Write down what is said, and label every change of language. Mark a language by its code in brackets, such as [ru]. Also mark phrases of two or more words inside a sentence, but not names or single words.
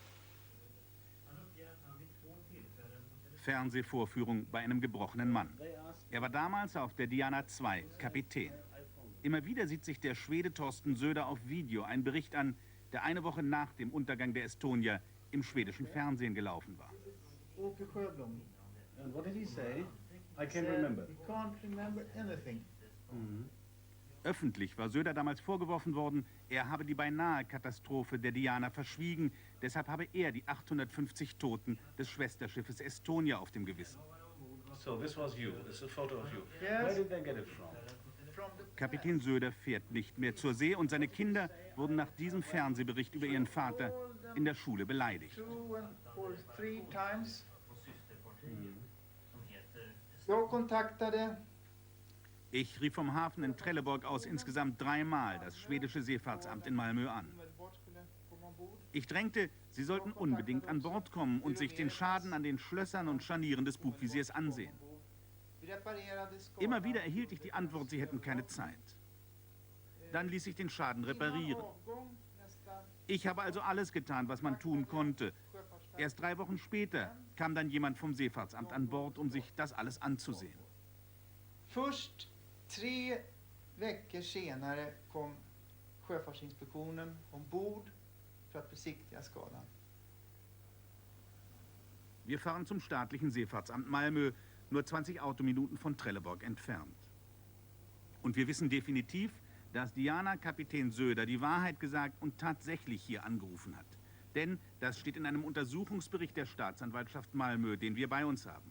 [de] Fernsehvorführung bei einem gebrochenen Mann. Er war damals auf der Diana II Kapitän. Immer wieder sieht sich der Schwede Thorsten Söder auf Video einen Bericht an, der eine Woche nach dem Untergang der Estonia im schwedischen Fernsehen gelaufen war. Åke Sjöblom. [en] And what did he say? I Said he can't remember anything. [de] Öffentlich war Söder damals vorgeworfen worden, er habe die beinahe Katastrophe der Diana verschwiegen. Deshalb habe er die 850 Toten des Schwesterschiffes Estonia auf dem Gewissen. [en] So this was you. This is a photo of you. Yes. Where did they get it from? From the [de] Kapitän Söder fährt nicht mehr zur See und seine Kinder wurden nach diesem Fernsehbericht über ihren Vater in der Schule beleidigt. [en] 2 or 3 times. [sv] Jag kontaktade [de] Ich rief vom Hafen in Trelleborg aus insgesamt 3-mal das schwedische Seefahrtsamt in Malmö an. Ich drängte, sie sollten unbedingt an Bord kommen und sich den Schaden an den Schlössern und Scharnieren des Bugvisiers ansehen. Immer wieder erhielt ich die Antwort, sie hätten keine Zeit. Dann ließ ich den Schaden reparieren. Ich habe also alles getan, was man tun konnte. Erst 3 Wochen später kam dann jemand vom Seefahrtsamt an Bord, um sich das alles anzusehen. [sv] Först 3 veckor senare kom Sjöfartsinspektionen ombord för att besiktiga skadan. [de] Wir fahren zum staatlichen Seefahrtsamt Malmö, nur 20 Autominuten von Trelleborg entfernt. Und wir wissen definitiv, dass Diana-Kapitän Söder die Wahrheit gesagt und tatsächlich hier angerufen hat. Denn das steht in einem Untersuchungsbericht der Staatsanwaltschaft Malmö, den wir bei uns haben.